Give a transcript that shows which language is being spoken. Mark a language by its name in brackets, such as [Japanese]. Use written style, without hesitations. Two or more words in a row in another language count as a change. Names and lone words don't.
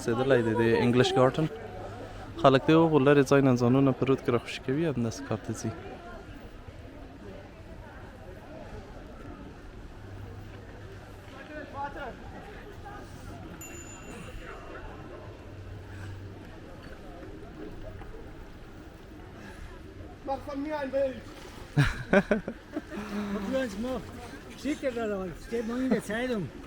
[Pashto] غځېدلی دی د انګلېش ګارډن خلک د هغو لرې ځای نه ځانونه په رود کې راخوشي کوي همداسې کار ته ځي [German] Mach von mir ein Bild. Was du uns machst, schick dir das alles. Steht morgen in der Zeitung.